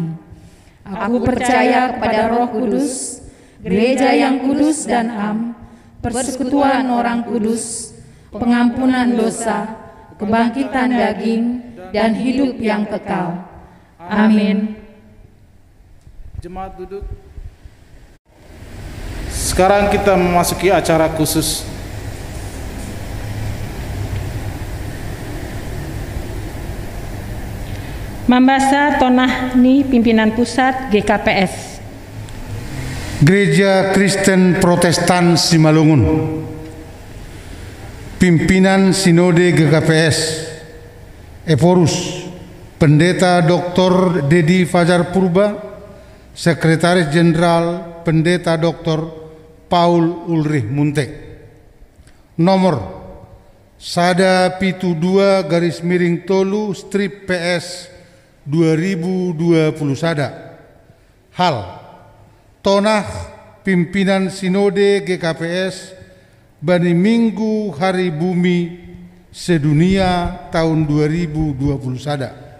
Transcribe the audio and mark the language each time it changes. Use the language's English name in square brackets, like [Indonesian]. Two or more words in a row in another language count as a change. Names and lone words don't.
[Indonesian] Aku percaya kepada Roh Kudus, gereja yang kudus dan am, persekutuan orang kudus, pengampunan dosa, kebangkitan daging, dan hidup yang kekal. Amin. Jemaat duduk. Sekarang kita memasuki acara khusus. [Batak Simalungun] Mambasa Tonahni, [Indonesian] pimpinan pusat GKPS. Gereja Kristen Protestan Simalungun, pimpinan Sinode GKPS, Eforus, Pendeta Dr. Dedi Fajar Purba, Sekretaris Jenderal Pendeta Dr. Paul Ulrich Muntek. Nomor Sada Pitu 2 Tolu strip PS 2020 Sada. [Batak Simalungun] Hal Tonah pimpinan Sinode GKPS bani Minggu Hari Bumi Sedunia tahun 2020 Sada.